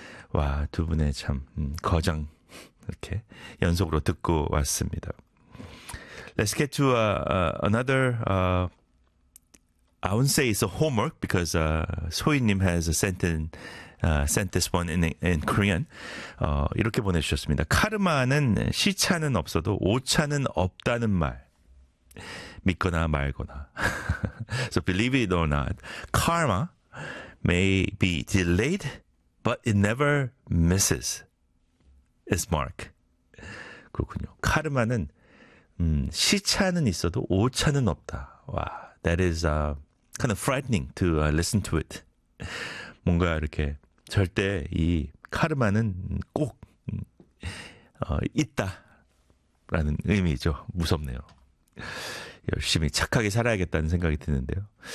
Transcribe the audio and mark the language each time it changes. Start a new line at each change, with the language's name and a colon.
Korean: 와, 두 분의 참 거장 이렇게 연속으로 듣고 왔습니다.
English: Let's get to another, I wouldn't say it's a homework because Soy님 has sent in, sent this one in Korean.
Korean: 이렇게 보내주셨습니다. 카르마는 시차는 없어도 오차는 없다는 말. 믿거나 말거나.
English: So believe it or not, karma may be delayed, but it never misses its mark.
Korean: 그렇군요. 카르마는 시차는 있어도 오차는 없다.
English: Wow, that is kind of frightening to listen to it.
Korean: 뭔가 이렇게 절대 이 카르마는 꼭 있다라는 의미죠. 무섭네요. 열심히 착하게 살아야겠다는 생각이 드는데요.